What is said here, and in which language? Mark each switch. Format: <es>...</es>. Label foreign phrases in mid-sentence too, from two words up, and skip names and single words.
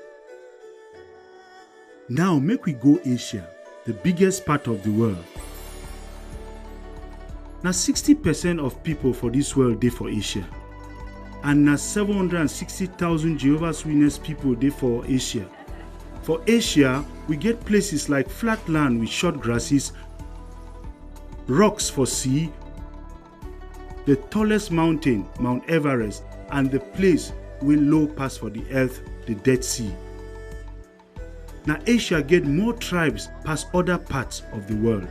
<pcm>Now make we go Asia, the biggest part of the world. Na 60% of people for this world dey for Asia. And na 760,000 Jehovah's Witness people dey for Asia. For Asia, we get places like flat land with short grasses, rocks for sea, the tallest mountain, Mount Everest, and the place wey low pass for the earth, the Dead Sea. Na Asia get more tribes pass other parts of the world.</pcm>